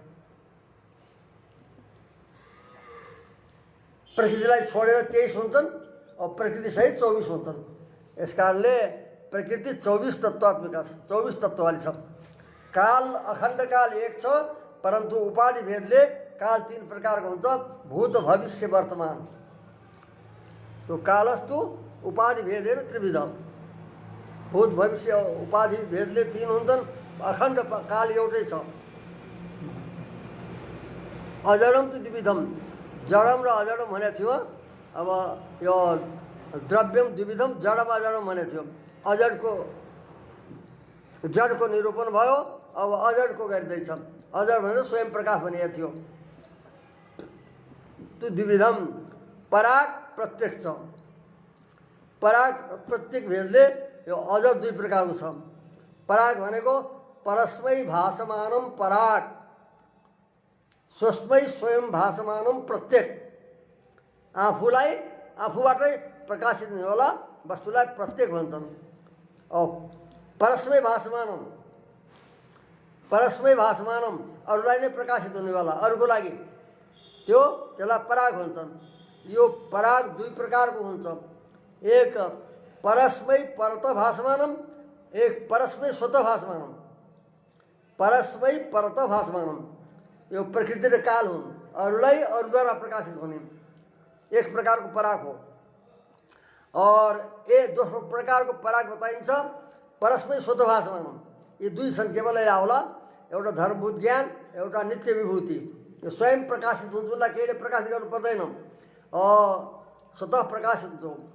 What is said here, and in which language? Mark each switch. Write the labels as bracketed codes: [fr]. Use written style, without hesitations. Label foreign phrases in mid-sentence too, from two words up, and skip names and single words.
[ne] प्रकृतिलाई छोडेर 23 हुन्छन् और प्रकृतिसहित 24 हुन्छन्। यस कारणले प्रकृति 24 तत्त्वात्मिका छ, 24 तत्त्ववाली छ। काल, अखण्ड काल एक छ, परन्तु उपाधि भेदले काल 3 प्रकारको हुन्छ, भूत, भविष्य, वर्तमान। [sa] तो कालस्तु उपाधि भेदेन त्रिविध। [ne] भूत, भविष्य, उपाधि भेदले 3 हुन्छन्, अखण्ड काल एउटै छ। [sa] अजडम त द्विविधम, [ne] जडम र अजडम भनेको थियो। अब यो [sa] द्रव्यम द्विविधम, [ne] जडम अजडम भनेको थियो। अजडको जडको निरूपण भयो, अब अजडको गरिँदैछ। अजड भनेर स्वयं प्रकाश भनेको थियो। त्यो द्विविधम, पराग प्रत्यक्ष छ। पराग प्रत्येक भेदले यो अजड 2 प्रकारको छ। पराग भनेको [sa] परस्मै भासमानम पराग, स्वस्मै स्वयं भासमानम प्रत्येक। [ne] आफूलाई आफूबाटै प्रकाशित हुनेवाला वस्तुलाई प्रत्येक भन्छन्। और [sa] परस्मै भासमानम, परस्मै भासमानम [ne] अरूलाई नै प्रकाशित हुनेवाला, अरूको लागि, त्यसलाई पराग भन्छन्। यो पराग 2 प्रकारको हुन्छ। [sa] एक परस्मै परत भासमानम, एक परस्मै स्वत भासमानम। परस्मै परत भासमानम [ne] यो प्रकृति र काल हुन्, अरूलाई अरूद्वारा प्रकाशित हुने एक प्रकारको पराग हो। और दोस्रो प्रकारको पराग बताइन्छ [sa] परस्मै स्वत भासमानम। [ne] यी 2 छन्, केवल यसलाई होला। एउटा धर्मभूत ज्ञान, एउटा नित्य विभूति। यो स्वयं प्रकाशित हुन्छ, उनलाई केहीले प्रकाशित गर्नु पर्दैन, स्वतः प्रकाशित हुन्छ।